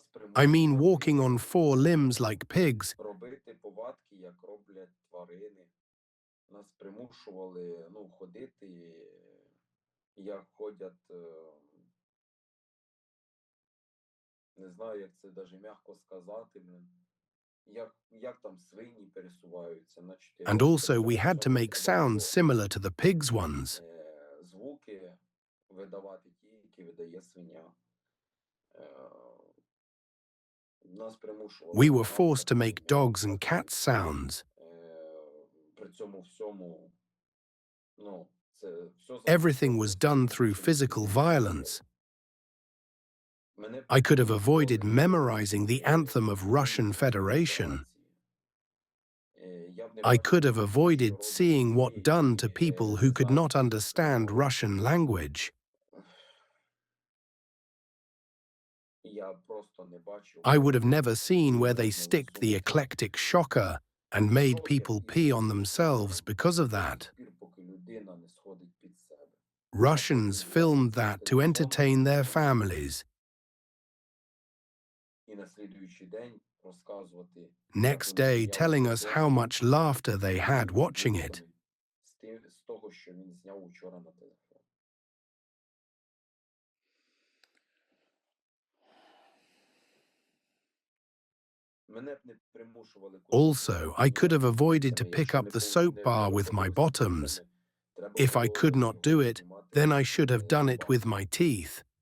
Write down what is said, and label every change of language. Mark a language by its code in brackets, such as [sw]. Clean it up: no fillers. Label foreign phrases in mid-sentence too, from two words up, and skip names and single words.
[en] I mean, [uk] примушували [en] walking on 4 limbs like pigs, [uk] робити повадки, як роблять тварини. Нас примушували, ходити, як ходять, не знаю, як це даже м'яко сказати, як там свині пересуваються на 4. [en] and also we had to make sounds similar to the pigs' ones. [uk] Звуки видавати ті, які видає свиня. Нас примушували. [en] We were forced to make dogs and cats sounds. [uk] При цьому всьому, це все [en] Everything was done through physical violence. I could have avoided memorizing the anthem of Russian Federation. I could have avoided seeing what done to people who could not understand Russian language. [uk] Я просто не бачив. [en] I would have never seen where they sticked the eclectic shocker and made people pee on themselves because of that. [uk] Поки людина не сходить під себе. [en] Russians filmed that to entertain their families. [uk] І на слідуючий день [en] Next day telling us how much laughter they had watching it. [uk] з того, що він зняв учора на телефон. [en] Also, I could have avoided to pick up the soap bar with my bottoms. If I could not do it, then I should have done it with my teeth.